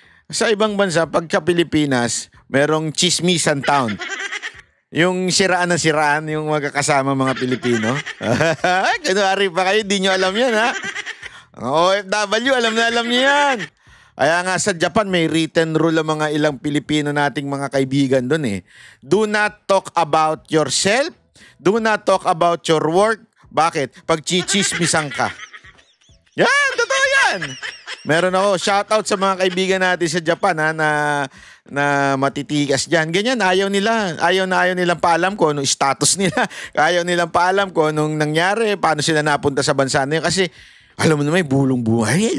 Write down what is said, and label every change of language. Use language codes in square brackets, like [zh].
[tl] Sa ibang bansa, pagka Pilipinas, merong Chismisan Town. Yung siraan na siraan, yung magkakasama mga Pilipino. Kunwari pa kayo, di nyo alam yan, ha? OFW, alam nyo yan. Kaya nga sa Japan, may written rule ang mga ilang Pilipino nating mga kaibigan doon eh. [en] Do not talk about yourself. Do not talk about your work. [tl] Bakit? Pag chichismisan ka. Yan, totoo yan. Meron ako, shoutout sa mga kaibigan natin sa Japan na matitikas dyan. Ganyan, ayaw nilang paalam ko anong status nila. Ayaw nilang paalam ko anong nangyari, paano sila napunta sa bansa na yun. Kasi, alam mo naman, bulong buhay.